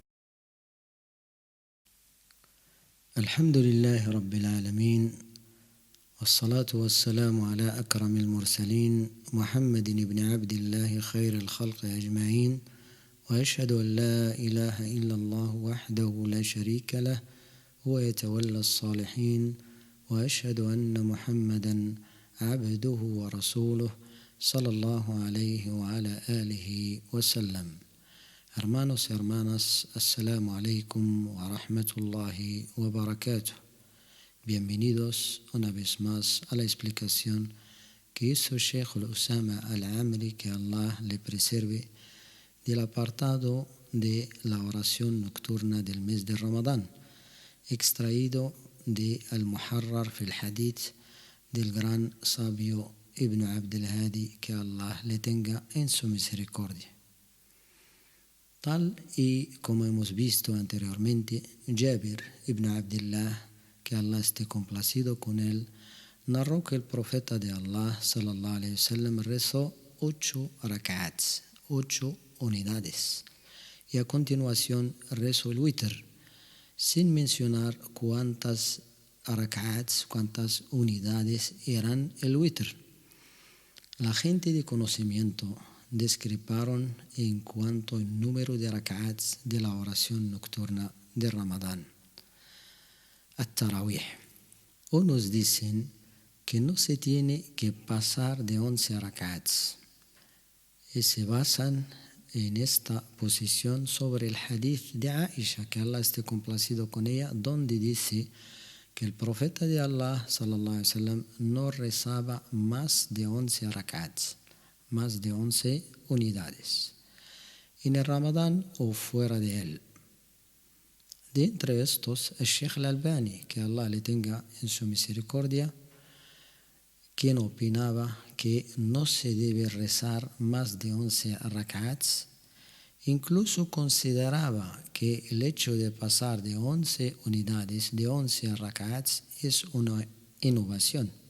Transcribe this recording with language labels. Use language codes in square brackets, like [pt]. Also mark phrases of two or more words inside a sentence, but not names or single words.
[ar] الحمد لله رب العالمين، والصلاة والسلام على أكرم المرسلين محمد بن عبد الله خير الخلق أجمعين، وأشهد أن لا إله إلا الله وحده لا شريك له هو يتولى الصالحين، وأشهد أن محمدا عبده ورسوله صلى الله عليه وعلى آله وسلم. [es] Hermanos y hermanas, [ar] السلام عليكم ورحمة الله وبركاته. [es] Bienvenidos una vez más a la explicación que hizo Sheikh al-Usama al-Amri, que Allah le preserve, del apartado de la oración nocturna del mes de Ramadán, extraído de Al-Muharrar fil Hadith del gran sabio Ibn Abd al-Hadi, que Allah le tenga en su misericordia. Tal y como hemos visto anteriormente, Jabir ibn Abdullah, que Allah esté complacido con él, narró que el profeta de Allah [ar] صلى الله عليه وسلم [es] rezó 8 rak'ats, 8 unidades, y a continuación rezó el witr, sin mencionar cuántas rak'ats, cuántas unidades eran el witr. La gente de conocimiento discreparon en cuanto al número de rak'ats de la oración nocturna de Ramadán, at-Tarawih. Unos dicen que no se tiene que pasar de 11 rak'ats y se basan en esta posición sobre el hadith de Aisha, que Allah esté complacido con ella, donde dice que el profeta de Allah [ar] صلى الله عليه وسلم [es] no rezaba más de 11 rak'ats, más de 11 unidades, en el Ramadán o fuera de él. De entre estos, el Sheikh al-Albani, que Allah le tenga en su misericordia, quien opinaba que no se debe rezar más de 11 rak'ats, incluso consideraba que el hecho de pasar de 11 unidades, de 11 rak'ats, es una innovación.